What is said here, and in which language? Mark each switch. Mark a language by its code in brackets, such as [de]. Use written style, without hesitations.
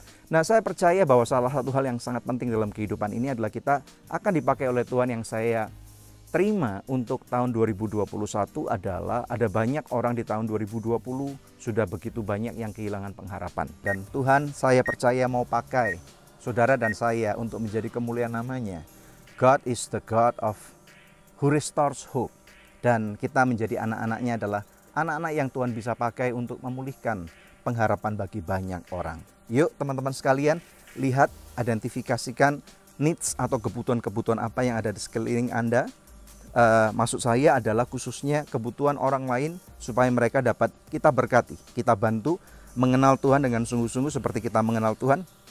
[id] Nah, saya percaya bahwa salah satu hal yang sangat penting dalam kehidupan ini adalah kita akan dipakai oleh Tuhan. Yang saya terima untuk tahun 2021 adalah ada banyak orang di tahun 2020 sudah begitu banyak yang kehilangan pengharapan. Dan Tuhan, saya percaya mau pakai saudara dan saya untuk menjadi kemuliaan namanya. [en] God is the God of who restores hope. [id] Dan kita menjadi anak-anaknya adalah anak-anak yang Tuhan bisa pakai untuk memulihkan pengharapan bagi banyak orang. Yuk teman-teman sekalian, lihat, identifikasikan needs atau kebutuhan-kebutuhan apa yang ada di sekeliling Anda. Maksud saya adalah khususnya kebutuhan orang lain supaya mereka dapat kita berkati, kita bantu mengenal Tuhan dengan sungguh-sungguh seperti kita mengenal Tuhan.